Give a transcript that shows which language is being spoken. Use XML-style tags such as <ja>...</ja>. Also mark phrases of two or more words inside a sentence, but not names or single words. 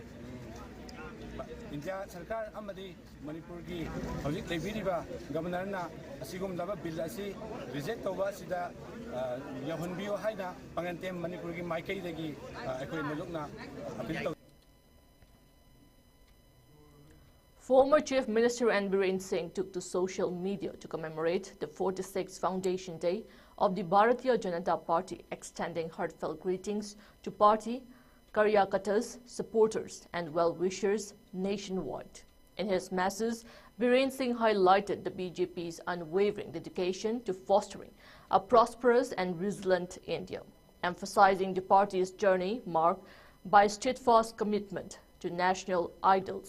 <mni>India Sarkar amadi Manipur gi hojik lebiriba governor na asigum daba bill asi reject toba sida yahunbiyo haina pangantem Manipur gi maikai dagi akhoi nalukna appeal.</mni> <en>Former Chief Minister Biren Singh took to social media to commemorate the 46th Foundation Day of the Bharatiya Janata Party, extending heartfelt greetings to party Karyakatas, supporters and well-wishers nationwide. In his message, Biren Singh highlighted the BJP's unwavering dedication to fostering a prosperous and resilient India, emphasizing the party's journey marked by steadfast commitment to national ideals.</en>